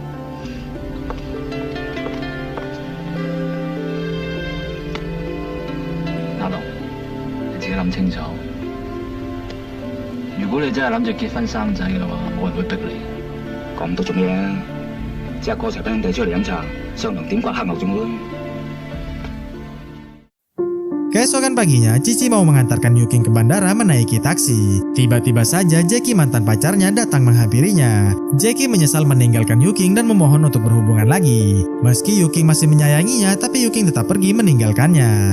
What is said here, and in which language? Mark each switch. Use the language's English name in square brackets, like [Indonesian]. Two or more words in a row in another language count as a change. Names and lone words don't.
[Cantonese] 阿龍，你自己諗清楚。如果你真係諗住結婚生仔嘅話，冇人會逼你。講咁多做咩啊？即係過齊班兄弟出嚟飲茶，商量點刮黑牛仲好。 [Indonesian] Keesokan paginya, Cici mau mengantarkan Yuking ke bandara menaiki taksi. Tiba-tiba saja Jackie mantan pacarnya datang menghampirinya. Jackie menyesal meninggalkan Yuking dan memohon untuk berhubungan lagi. Meski Yuking masih menyayanginya, tapi Yuking tetap pergi meninggalkannya.